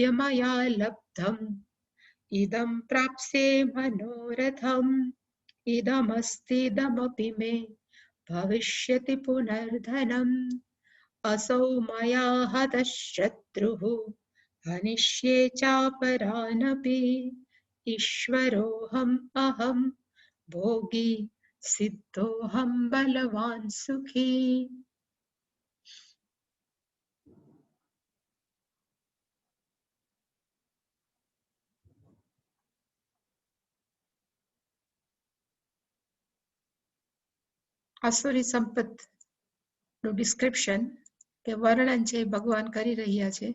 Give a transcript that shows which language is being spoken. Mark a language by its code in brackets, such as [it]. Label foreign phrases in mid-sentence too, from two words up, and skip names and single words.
[sa] मया लब्धम् इदं प्राप्स्ये मनोरथम् इदमस्तीदमपि मे भविष्यति पुनर्धनम् असौ मया हतः शत्रुः हनिष्ये चापरानपि ईश्वरोऽहम् अहम् भोगी सिद्धोऽहम् बलवान् सुखी। [gu] આસુરી સંપત નું ડિસ્ક્રિપ્શન કે વર્ણન છે ભગવાન કરી રહ્યા છે.